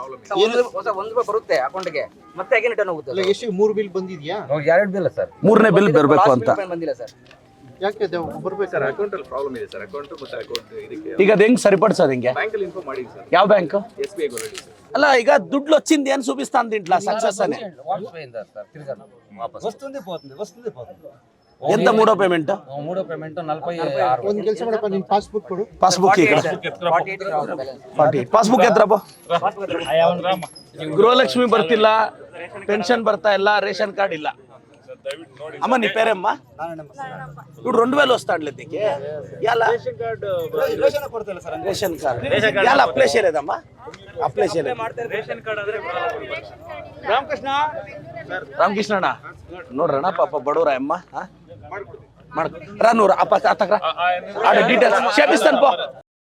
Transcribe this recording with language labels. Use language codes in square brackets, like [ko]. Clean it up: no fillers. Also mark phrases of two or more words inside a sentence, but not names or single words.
[kn] ₹1 ಬರುತ್ತೆ ಅಕೌಂಟ್ಗೆ ಮತ್ತೆ ಹೇಗೆ ರಿಟರ್ನ್ ಹೋಗುತ್ತೆ ಅಲ್ಲ ಎಷ್ಟು 3 ಬಿಲ್ ಬಂದಿದ್ಯಾ 2 ಬಿಲ್ ಸರ್ 3ನೇ ಬಿಲ್ ಬರಬೇಕು ಅಂತ ಬಂದಿಲ್ಲ ಸರ್ ಯಾಕೆ ಬರ್ಬೇಕು ಸರ್ ಅಕೌಂಟ್ ಅಲ್ಲಿ ಪ್ರಾಬ್ಲಮ್ ಇದೆ ಸರ್ ಅಕೌಂಟ್ ಮತ್ತೆ ಅಕೌಂಟ್ ಇದಕ್ಕೆ ಈಗ ಅದು ಹೆಂಗ್ ಸರಿಪಡಿಸೋದು ಹಿಂಗೆ ಬ್ಯಾಂಕ್ ಅಲ್ಲಿ ಇನ್ಫಾರ್ಮ್ ಮಾಡಿ ಸರ್ ಯಾವ ಬ್ಯಾಂಕ್ SBI ಗೋಲ್ಡ್ ಸರ್ ಅಲ್ಲ ಈಗ ದುಡ್ಡು [te] వచ్చింది అని చూపిస్తాను దీంట్లో సక్సెస్ అని వస్తుంది పోతుంది ఎంత మూడో పేమెంట్ మూడో పేమెంట్ 46 [kn] ಒಂದು ಕೆಲಸ ಮಾಡಪ್ಪ ನಿನ್ನ ಪಾಸ್ಬುಕ್ ಕೊಡು ಪಾಸ್ಬುಕ್ ಈಗ 48 ಪಾಸ್ಬುಕ್ ಎತ್ರಪ್ಪ ಗೃಹಲಕ್ಷ್ಮಿ ಬರ್ತಿಲ್ಲ ಪೆನ್ಷನ್ ಬರ್ತಾ ಇಲ್ಲ [en] ration card [kn] ಇಲ್ಲ [te] అమ్మ నీ పేరేమ్మా ఇప్పుడు 2000 వస్తాడులే నీకు ఎలా రేషన్ కార్డ్ ఎలా అప్లై చేయలేదమ్మా అప్లై చేయలేదు [kn] ರಾಮಕೃಷ್ಣಣ್ಣ ನೋಡ್ರಣ್ಣ ಪಾಪ ಬಡವ್ರ ಅಮ್ಮ ರಾ ನೂರು ಅಪ್ಪ ಡೀಟೇಲ್ಸ್ [te] చేపిస్తాను పో